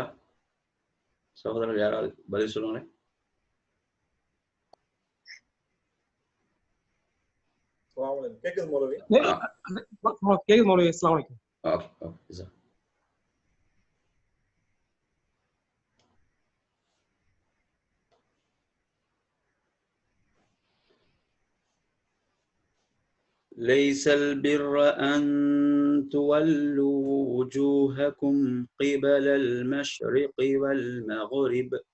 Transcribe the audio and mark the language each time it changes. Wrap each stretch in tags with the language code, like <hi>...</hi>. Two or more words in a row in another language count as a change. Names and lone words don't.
<ta>சகோதரர்கள் யாராவது பதில் சொல்லுங்களேன். கேக்குது மௌலவி. கேக்குது மௌலவி.</ta> <ar>السلام عليكم.</ar> <ta>ஓகே.</ta> <ar>ليس البر أن تولوا وجوهكم قبل المشرق والمغرب</ar>